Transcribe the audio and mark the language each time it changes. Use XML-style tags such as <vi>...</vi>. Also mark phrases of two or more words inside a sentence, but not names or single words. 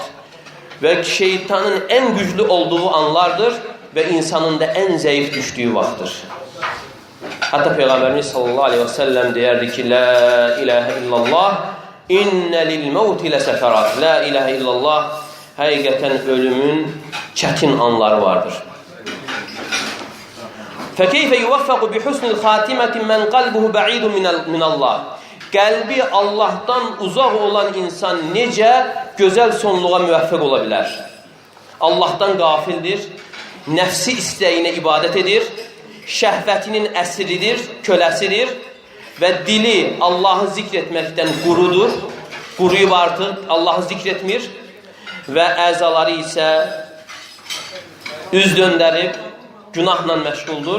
<az>Və şeytanın ən güclü olduğu anlardır və insanın da ən zəif düşdüyü vaxtdır. Hətta Peyğəmbərimiz</az> <ar>صلى الله عليه وسلم</ar> <az>deyərdi ki,</az> <ar>لا إله إلا الله، إن للموت لسكرات. لا إله إلا الله,</ar> <az>həqiqətən ölümün çətin anları vardır.</az> <ar>فَكَيْفَ يُوَفَّقُ بِحُسْنِ الْخَاتِمَةِ مَنْ قَلْبُهُ بَعِيدٌ مِنَ اللّٰهِ.</ar> <az>Qəlbi Allahdan uzaq olan insan necə gözəl sonluğa müvəffəq ola bilər? Allahdan qafildir, nəfsi istəyinə ibadət edir, şəhvətinin əsiridir, köləsidir və dili Allahı zikr etməkdən quruyub artıq Allahı zikr etmir və əzaları isə üz döndərib, günahla məşğuldur.</az>